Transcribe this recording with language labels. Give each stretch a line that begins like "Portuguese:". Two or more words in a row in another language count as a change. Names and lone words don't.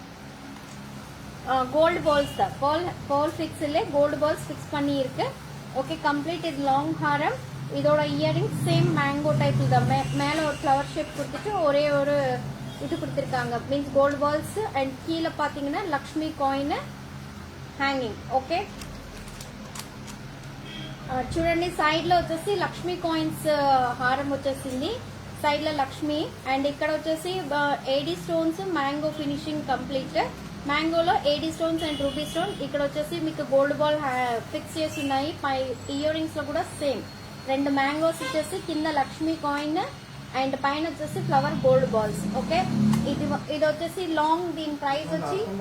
English: gold balls
Tamil: தான்
English: ball fix
Tamil: இல்லை
English: gold balls fix
Tamil: பண்ணி இருக்கு ஓகே கம்ப்ளீட் இது லாங் ஹாரம் இதோட இயரிங்
English: same mango type
Tamil: தான் மேலே ஒரு
English: flower shape
Tamil: கொடுத்துட்டு ஒரே ஒரு இது கொடுத்துருக்காங்க
English: means gold balls and
Tamil: கீழே பார்த்தீங்கன்னா லக்ஷ்மி
English: coin hanging okay
Telugu: చూడండి సైడ్ లో వచ్చేసి లక్ష్మీ కాయిన్స్ హారం వచ్చేసింది సైడ్ లో లక్ష్మి అండ్ ఇక్కడ వచ్చేసి
English: AD stones mango finishing complete
Telugu: మ్యాంగోలో
English: AD stones and ruby stone
Telugu: ఇక్కడ వచ్చేసి మీకు
English: gold ball fix
Telugu: చేసి ఉన్నాయి
English: ear rings
Telugu: లో కూడా
English: same 2 mangoes
Telugu: వచ్చేసి కింద లక్ష్మీ
English: coin and
Telugu: పైన వచ్చేసి
English: flower gold balls okay
Telugu: ఇది వచ్చేసి లాంగ్ దీని ప్రైస్ వచ్చి